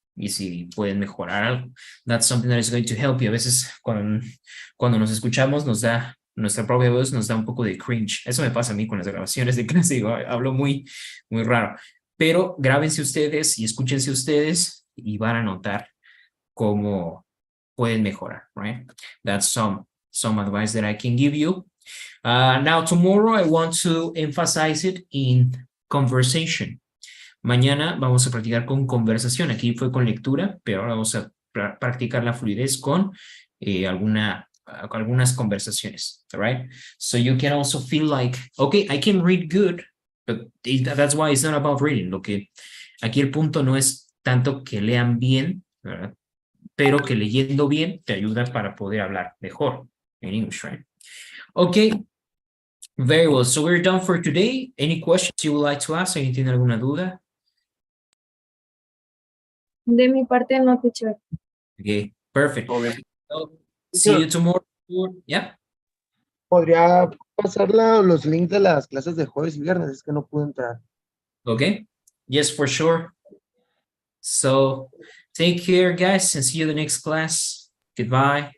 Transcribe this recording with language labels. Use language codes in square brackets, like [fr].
[es] Y si pueden mejorar algo. [en] That's something that is going to help you. [es] A veces cuando nos escuchamos nuestra propia voz nos da un poco de cringe. Eso me pasa a mí con las grabaciones de clase. Digo, hablo muy, muy raro. Pero grábense ustedes y escúchense ustedes y van a notar cómo pueden mejorar, right? [en] That's some advice that I can give you. Now, tomorrow I want to emphasize it in conversation. [es] Mañana vamos a practicar con conversación. Aquí fue con lectura, pero ahora vamos a practicar la fluidez con algunas conversaciones, all right? [en] So you can also feel like, okay, I can read good, but that's why it's not about reading. [es] Aquí el punto no es tanto que lean bien, ¿verdad? Pero que leyendo bien te ayuda para poder hablar mejor en English, right? [en] Okay, very well. So we're done for today. Any questions you would like to ask? [es] ¿Alguien tiene alguna duda? De mi parte, no, teacher. [en] Okay, perfect. Okay. So, see you tomorrow. Yeah. [es] ¿Podría pasar los links de las clases de jueves y viernes? Es que no pude entrar. [en] Okay. Yes, for sure. So take care, guys, and see you in the next class. Goodbye.